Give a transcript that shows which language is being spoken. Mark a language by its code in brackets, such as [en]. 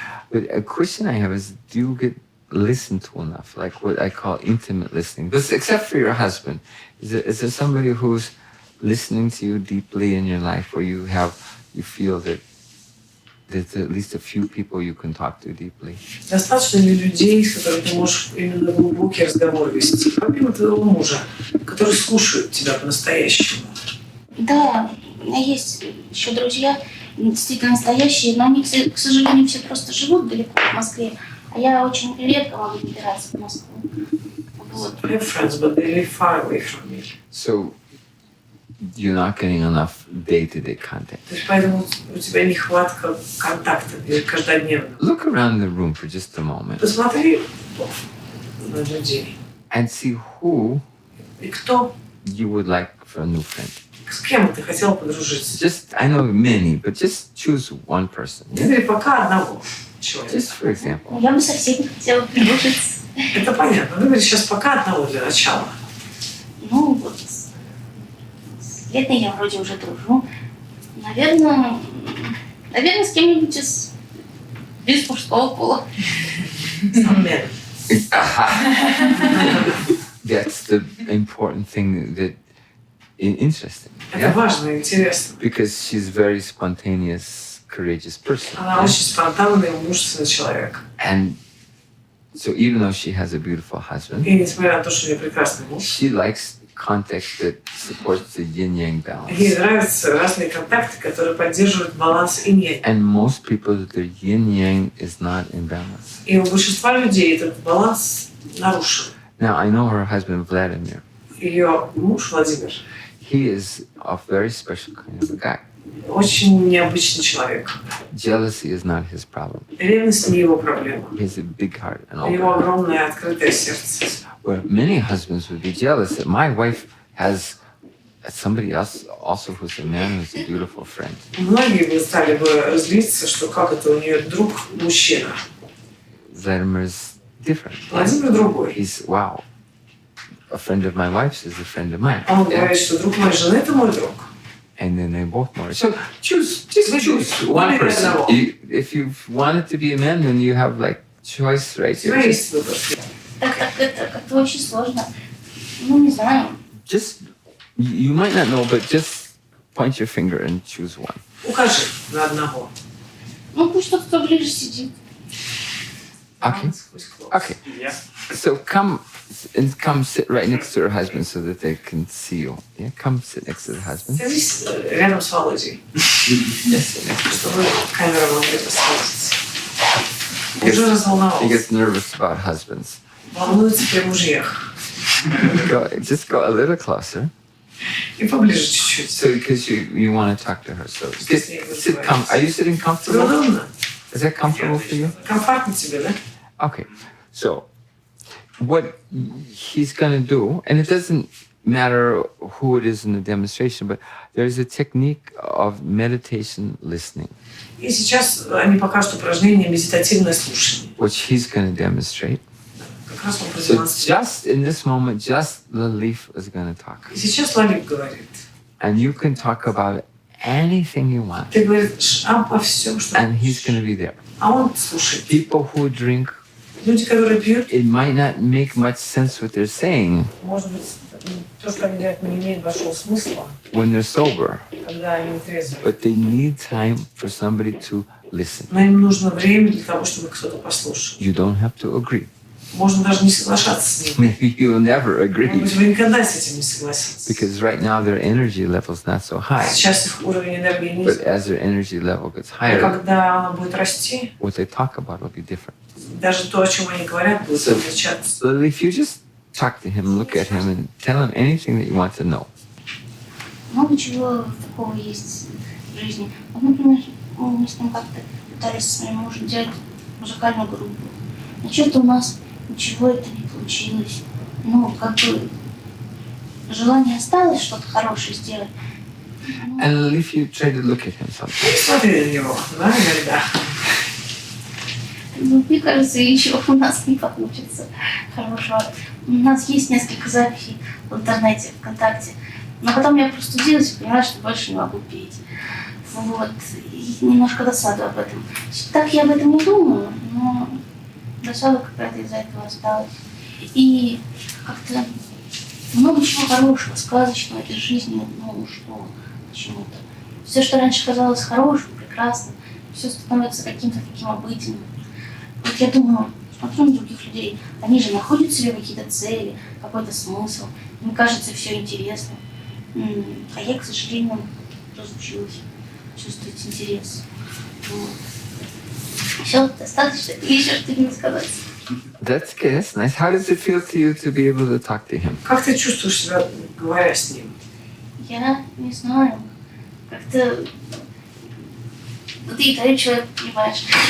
[en] But a question I have is, do you get listened to enough? Like what I call intimate listening. But except for your husband, is there somebody who's listening to you deeply in your life, where you feel that there's at least a few people you can talk to deeply? [ru] Достаточно ли людей, с которыми ты можешь именно глубокий разговор вести? Помимо твоего мужа, которые слушают тебя по-настоящему. Да, у меня есть еще друзья, действительно настоящие, но они, к сожалению, все просто живут далеко в Москве, а я очень редко могу добираться в Москву. Вот. [en] I have friends, but they live far away from me. So you're not getting enough day-to-day contact. [ru] То есть поэтому у тебя нехватка контакта каждодневного. [en] Look around the room for just a moment [ru] Посмотри на людей. [en] and see who [ru] И кто, [en] you would like for a new friend. [ru] с кем ты хотел подружиться? [en] Just, I know many, but just choose one person. [ru] Выбери пока одного человека. [en] Just for example. [ru] Я бы со всеми хотела подружиться. Это понятно. Выбери сейчас пока одного для начала. Ну вот, с Леной я вроде уже дружу. Наверное, с кем-нибудь без мужского пола. [en] Amen. That's the important thing that interesting. [ru] Это важно и интересно. [en] Because she's very spontaneous, courageous person. [ru] Она очень спонтанный и мужественный человек. [en] And so even though she has a beautiful husband, [ru] И несмотря на то, что у нее прекрасный муж, [en] she likes context that supports the yin-yang balance. [ru] ей нравятся разные контакты, которые поддерживают баланс инь-янь. [en] And most people, their yin-yang is not in balance. [ru] И у большинства людей этот баланс нарушен. [en] Now, I know her husband, Vladimir. [ru] Ее муж Владимир [en] He is a very special kind of a guy. [ru] очень необычный человек. [en] Jealousy is not his problem. [ru] Rевность не его проблема. [en] He has a big heart, an [ru] У [en] open [ru] него [en] heart. [ru] огромное открытое сердце. [en] Where many husbands would be jealous that my wife has somebody else also who's a man who's a beautiful friend. [ru] Многие бы стали бы злиться, что как это у нее друг мужчина. [en] Vladimir is different. [ru] Владимир другой. [en] He's, wow, a friend of my wife's is a friend of mine. [ru] А он говорит, что друг моей жены – это мой друг. [en] And then they both marry. So just choose one person. If you want it to be a man, then you have like choice right [ru] У тебя [en] here. [ru] есть выбор. Так это как-то очень сложно. Ну, не знаю. [en] Just, you might not know, but just point your finger and choose one. [ru] Укажи на одного. Ну, пусть тот, кто ближе сидит. [en] Okay. Okay. So come sit right next to her husband so that they can see you. Yeah, come sit next to the husband. [ru] Садись рядом с Володей, чтобы камера могла посмотреть. Уже [en] He [ru] разволновался. [en] gets nervous about husbands. [ru] Волнуется при мужьях. [en] Just go a little closer. [ru] И поближе чуть-чуть. [en] So because you want to talk to her. So sit are you sitting comfortable? [ru] удобно? [en] Is that comfortable for you? [ru] Комфортно тебе, да? [en] Okay. So what he's going to do, and it doesn't matter who it is in the demonstration, but there's a technique of meditation listening, [ru] И сейчас они покажут упражнение «Медитативное слушание». [en] which he's going to demonstrate. [ru] Как раз он [en] So [ru] продемонстрирует. [en] just in this moment, just Lalif is going to talk. [ru] И сейчас Лалик говорит. [en] And you can talk about anything you want. [ru] Ты говоришь обо всем, что [en] And he's [ru] хочешь. [en] going to be there. [ru] А он слушает. [en] People who drink, [ru] Люди, которые пьют, [en] it might not make much sense what they're saying [ru] может быть, то, что они говорят, не имеет большого смысла, [en] when they're sober, [ru] когда они трезвые. [en] but they need time for somebody to listen. [ru] Но им нужно время для того, чтобы кто-то послушал. [en] You don't have to agree. [ru] Можно даже не соглашаться с ним. [en] Maybe you'll never [ru] Может [en] agree [ru] быть, вы никогда с этим не согласитесь. [en] because right now their energy level's not so high. [ru] Сейчас их уровень энергии [en] But [ru] низкий. [en] as their energy level gets [ru] А [en] higher, [ru] когда она будет расти, [en] what they talk about will be different. [ru] даже то, о чем они говорят, будет [en] So, [ru] отличаться. [en] so if you just talk to him, look at him, and tell him anything that you want to know. [ru] Много чего такого есть в жизни. Вот, например, мы с ним как-то пытались с моим мужем делать музыкальную группу. Но что-то у нас ничего это не получилось. Ну, как бы желание осталось что-то хорошее сделать. And if you try to look at him sometimes. Смотри на него, да, иногда. Ну, мне кажется, ничего у нас не получится хорошего. У нас есть несколько записей в интернете, ВКонтакте. Но потом я простудилась и поняла, что больше не могу петь. Вот. И немножко досаду об этом. Так я об этом не думала, но досада какая-то из-за этого осталась. И как-то много чего хорошего, сказочного из жизни, ну, ушло почему-то. Все, что раньше казалось хорошим, прекрасным, все становится каким-то таким обыденным. Вот я думаю, смотрю на других людей, они же находят в себе какие-то цели, какой-то смысл. Мне кажется, все интересно. А я, к сожалению, разучилась чувствовать интерес. Вот. Все, достаточно? Или еще что-нибудь сказать? [en] That's good. That's nice. How does it feel to you to be able to talk to him? [ru] Как ты чувствуешь себя, говоря с ним? Я не знаю. Как-то... Ну, ты второй человек, понимаешь.